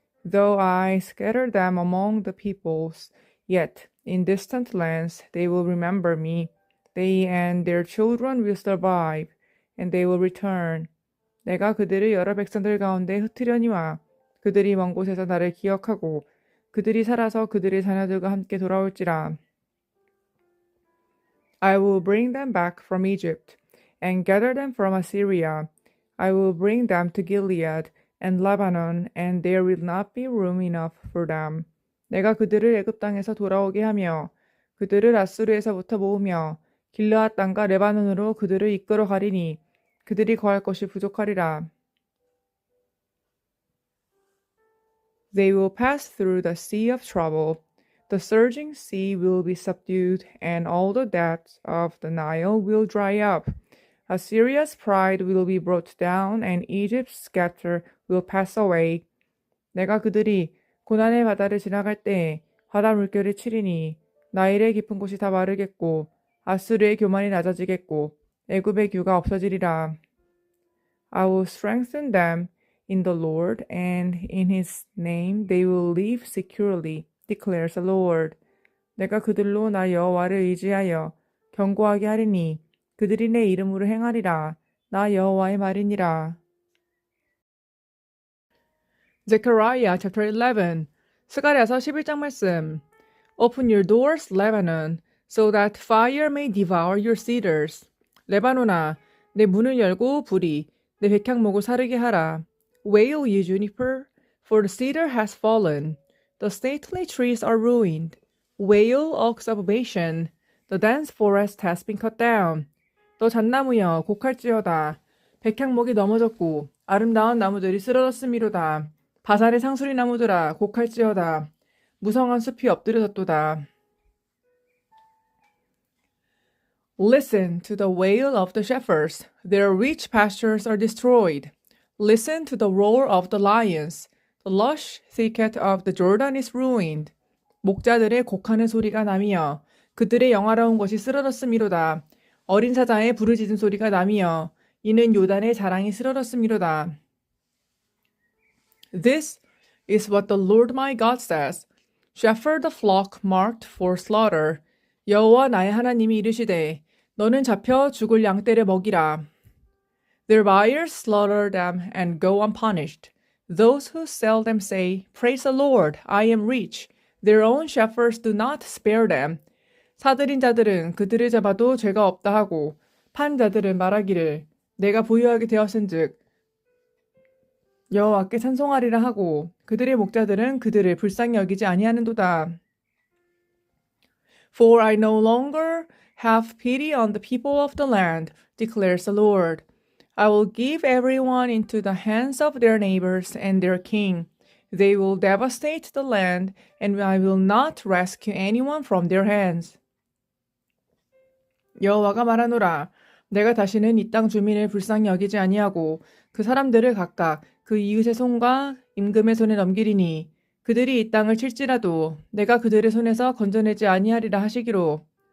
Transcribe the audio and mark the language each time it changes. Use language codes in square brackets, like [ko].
[en] Though I scatter them among the peoples, yet in distant lands they will remember me. They and their children will survive, and they will return. [ko] 내가 그들을 여러 백성들 가운데 흩으려니와 그들이 먼 곳에서 나를 기억하고 그들이 살아서 그들의 자녀들과 함께 돌아올지라. [en] I will bring them back from Egypt and gather them from Assyria. I will bring them to Gilead and Lebanon, and there will not be room enough for them. [ko] 내가 그들을 애굽 땅에서 돌아오게 하며 그들을 아수르에서부터 모으며 길르앗 땅과 레바논으로 그들을 이끌어 가리니 그들이 거할 것이 부족하리라. [en] They will pass through the sea of trouble. The surging sea will be subdued, and all the depths of the Nile will dry up. Assyria's pride will be brought down, and Egypt's scepter will pass away. [ko] 내가 그들이 고난의 바다를 지나갈 때에 바다 물결을 치리니 나일의 깊은 곳이 다 마르겠고 아수르의 교만이 낮아지겠고 애굽의 규가 없어지리라. [en] I will strengthen them in the Lord, and in his name they will live securely, declares the Lord. [ko] 내가 그들로 나 여호와를 의지하여 견고하게 하리니 그들이 내 이름으로 행하리라. 나 여호와의 말이니라. [en] Zechariah chapter 11. [ko] 스가랴서 11장 말씀. [en] Open your doors, Lebanon, so that fire may devour your cedars. [ko] 레바논아, 내 문을 열고 불이 내 백향목을 사르게 하라. [en] Wail, you juniper, for the cedar has fallen. The stately trees are ruined. Wail, oaks of Bashan, the dense forest has been cut down. [ko] 너 잣나무여 곡할지어다. 백향목이 넘어졌고 아름다운 나무들이 쓰러졌음이로다. 바산의 상수리 나무들아 곡할지어다. 무성한 숲이 엎드려졌도다. [en] Listen to the wail of the shepherds. Their rich pastures are destroyed. Listen to the roar of the lions. The lush thicket of the Jordan is ruined. [ko] 목자들의 곡하는 소리가 나며 그들의 영화로운 것이 쓰러졌음이로다. 어린 사자의 부르짖은 소리가 나며 이는 요단의 자랑이 쓰러졌음이로다. [en] This is what the Lord my God says. Shepherd the flock marked for slaughter. [ko] 여호와 나의 하나님이 이르시되 너는 잡혀 죽을 양떼를 먹이라. [en] Their buyers slaughter them and go unpunished. Those who sell them say, Praise the Lord, I am rich. Their own shepherds do not spare them. [ko] 사들인 자들은 그들을 잡아도 죄가 없다 하고 판 자들은 말하기를 내가 부유하게 되었은즉 여호와께 찬송하리라 하고 그들의 목자들은 그들을 불쌍히 여기지 아니하는도다. [en] For I no longer have pity on the people of the land, declares the Lord. I will give everyone into the hands of their neighbors and their king. They will devastate the land, and I will not rescue anyone from their hands. [ko] 여호와가 말하노라. 내가 다시는 이 땅 주민을 불쌍히 여기지 아니하고 그 사람들을 각각 그 이웃의 손과 임금의 손에 넘기리니 그들이 이 땅을 칠지라도 내가 그들의 손에서 건져내지 아니하리라 하시기로.